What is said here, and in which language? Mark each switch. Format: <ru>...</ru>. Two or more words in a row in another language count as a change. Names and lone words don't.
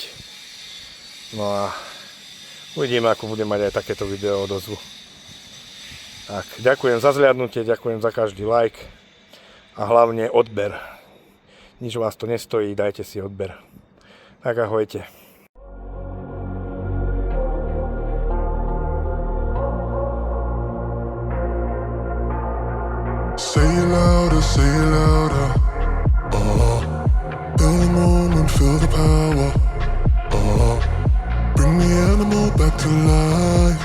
<sk>No a uvidíme, ako budem mať aj takéto video odozvu. Tak, ďakujem za zhliadnutie, ďakujem za každý like a hlavne odber. Nič vás to nestojí, dajte si odber. Tak ahojte.</sk> <en>Say it louder. Feel the moment, feel the power. Bring the animal back to life.</en>